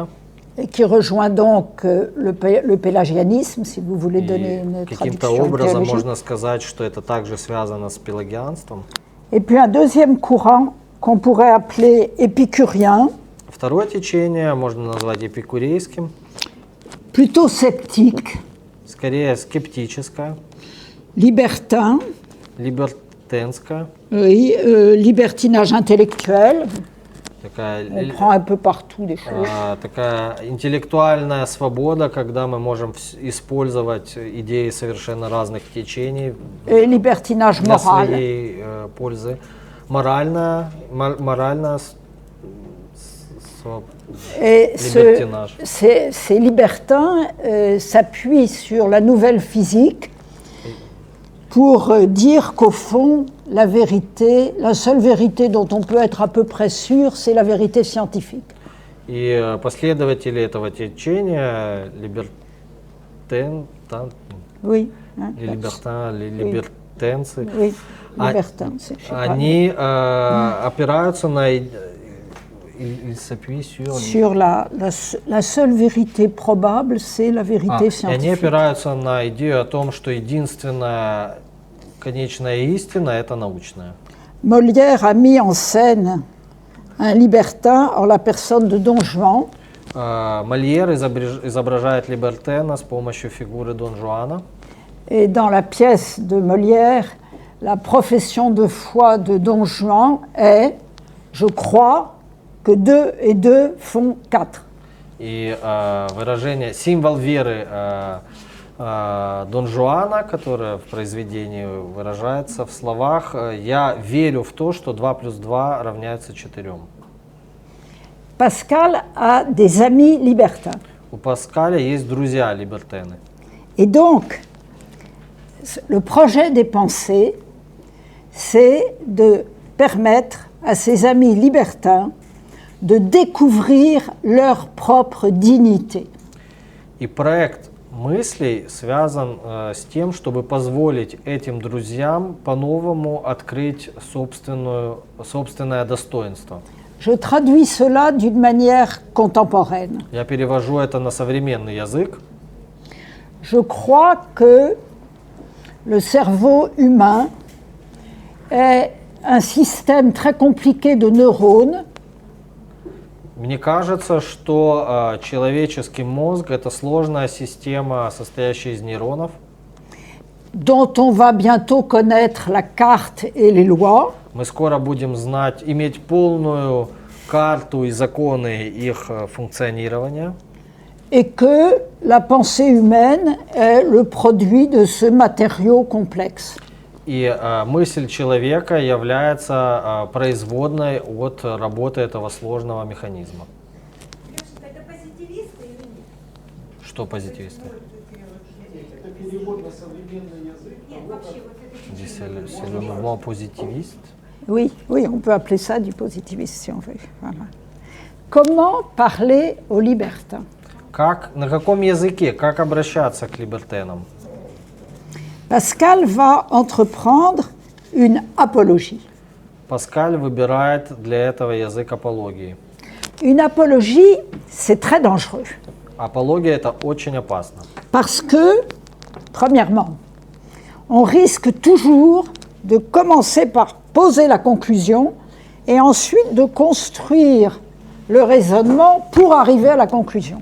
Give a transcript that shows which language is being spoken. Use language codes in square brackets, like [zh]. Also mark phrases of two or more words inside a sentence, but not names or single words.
[fr] et qui rejoint donc le pélagianisme, si vous voulez donner une [ru] Каким-то [fr] traduction [ru] образом [fr] théologique. [ru] можно сказать, что это также связано с пелагианством. [fr] Et puis un deuxième courant qu'on pourrait appeler épicurien, [ru] Второе течение можно назвать эпикурейским, [fr] plutôt sceptique, [ru] скорее скептическое, [fr] libertin, [ru] либертенское, [fr] oui, libertinage intellectuel, on prend un peu partout des choses. [ru] такая интеллектуальная свобода, когда мы можем использовать идеи совершенно разных течений [fr] Et libertinage [ru] для [fr] moral. [ru] своей пользы. Моральная [fr] Et libertinage. ces libertins s'appuient sur la nouvelle physique pour dire qu'au fond, la vérité, la seule vérité dont on peut être à peu près sûr, c'est la vérité scientifique. [ru] И последователи этого течения, [fr] Oui. Hein, [ru] либертенцы, [fr] oui, libertins. Je sais pas. [ru] они опираются на [fr] ils s'appuient Sur la seule vérité probable, c'est la vérité [ru] и они [fr] scientifique. [ru] опираются на идею о том, что единственная конечная истина это научная. [fr] Molière a mis en scène un libertin en la personne de Don Juan. [ru] Мольер изображает либертена с помощью фигуры Дон Жуана. [fr] Et dans la pièce de Molière, la profession de foi de Don Juan est « Je crois que 2 et 2 font 4 ». [ru] И выражение, символ веры Дон Жуана, которое в произведении выражается в словах «Я верю в то, что 2 плюс 2 равняется 4». [fr] Pascal a des amis libertins. [ru] У Паскаля есть друзья либертены. [fr] Et donc, le projet des pensées, c'est de permettre à ses amis libertins de découvrir leur propre dignité. [ru] И проект мыслей связан с тем, чтобы позволить этим друзьям по-новому открыть собственное достоинство. [fr] Je traduis cela d'une manière contemporaine. [ru] Я перевожу это на современный язык. [fr] Je crois que le cerveau humain est un système très compliqué de neurones. [ru] Мне кажется, что человеческий мозг – это сложная система, состоящая из нейронов, [fr] dont on va bientôt connaître la carte et les lois, [ru] мы скоро будем иметь полную карту и законы их функционирования, [fr] et que la pensée humaine est le produit de ce matériau complexe. [ru] и мысль человека является производной от работы этого сложного механизма. Это позитивисты или нет? Что позитивисты? Это перевод на современный язык. Нет, вообще вот это [fr] Здесь c'est le mouvement positiviste. Oui, oui, on peut appeler ça du positivisme si on veut. Voilà. Comment parler aux libertins? [ru] На каком языке, как обращаться к либертенам? [fr] Pascal va entreprendre une apologie. [ru] Паскаль выбирает для этого язык апологии. [fr] Une apologie, c'est très dangereux. [ru] Апология – это очень опасно. [fr] Parce que, premièrement, on risque toujours de commencer par poser la conclusion et ensuite de construire le raisonnement pour arriver à la conclusion.